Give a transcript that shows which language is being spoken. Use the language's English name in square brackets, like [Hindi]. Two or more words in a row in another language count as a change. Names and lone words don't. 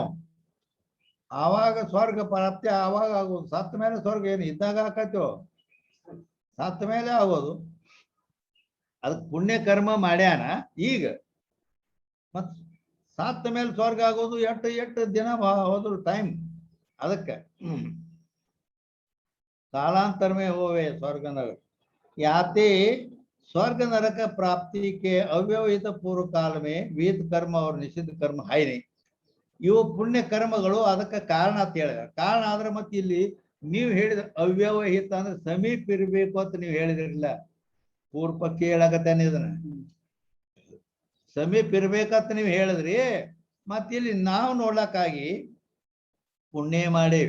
[Kannada] ಆವಾಗ ಸ್ವರ್ಗ ಪ್ರಾಪ್ತಿ ಆವಾಗ ಆಗೋದು. ಸತ್ತ ಮೇಲೆ ಸ್ವರ್ಗ ಏನು ಇದ್ದಾಗ ಹಾಕತ್ತೋ, ಸತ್ತ ಮೇಲೆ ಆಗೋದು. ಅದಕ್ಕೆ ಪುಣ್ಯ ಕರ್ಮ ಮಾಡ್ಯಾನ ಈಗ, ಮತ್ ಸತ್ತ ಮೇಲೆ ಸ್ವರ್ಗ ಆಗೋದು ಎಷ್ಟು ದಿನ ಹೋದ್ರು ಟೈಮ್. [Hindi] ಅದಕ್ಕೆ कालांतर में होवे स्वर्ग नरक. याते स्वर्ग नरक प्राप्ति के अव्यवहित पूर्व काल में विहित कर्म और निषिद्ध कर्म है नहीं. [Kannada] ಇವು ಪುಣ್ಯ ಕರ್ಮಗಳು ಅದಕ್ಕೆ ಕಾರಣ ಅಂತ ಹೇಳಿದ. ಕಾರಣ ಆದ್ರೆ ಮತ್ತೆ ಇಲ್ಲಿ ನೀವು ಹೇಳಿದ ಅವ್ಯವಹಿತ ಅಂದ್ರೆ ಸಮೀಪ ಇರ್ಬೇಕು ಅಂತ ನೀವು ಹೇಳಿದ್ರಿಲ್ಲ. ಪೂರ್ವಕ್ಕೆ ಹೇಳಕತ್ತೇನೆ ಇದನ್ನ ಸಮೀಪ ಇರ್ಬೇಕಂತ ನೀವು ಹೇಳಿದ್ರಿ. ಮತ್ತೆ ಇಲ್ಲಿ ನಾವು ನೋಡ್ಲಕ್ಕಾಗಿ ಪುಣ್ಯ ಮಾಡೇವಿ.